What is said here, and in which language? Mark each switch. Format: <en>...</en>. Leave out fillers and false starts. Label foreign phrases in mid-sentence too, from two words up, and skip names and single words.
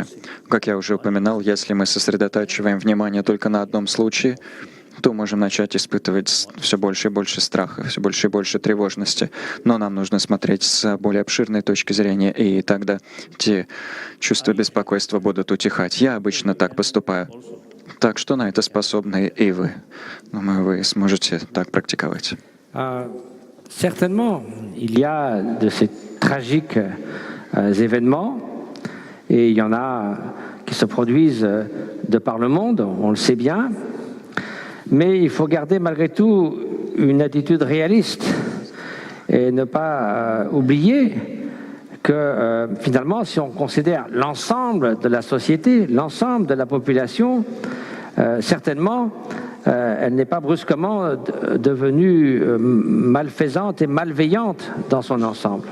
<ru>Как я уже упоминал, если мы сосредотачиваем внимание только на одном случае, то можем начать испытывать все больше и больше страха, все больше и больше тревожности. Но нам нужно смотреть с более обширной точки зрения, и тогда те чувства беспокойства будут утихать. Я обычно так поступаю. Так что на это способны и вы. Думаю, вы сможете так практиковать.</ru> <fr>Certainement, il y a de ces tragiques événements, et il y en a qui se produisent de par le monde, on le sait bien. Mais il faut garder malgré tout une attitude réaliste et ne pas oublier que finalement, si on considère l'ensemble de la société, l'ensemble de la population, certainement, elle n'est pas brusquement devenue malfaisante et malveillante dans son ensemble.</fr>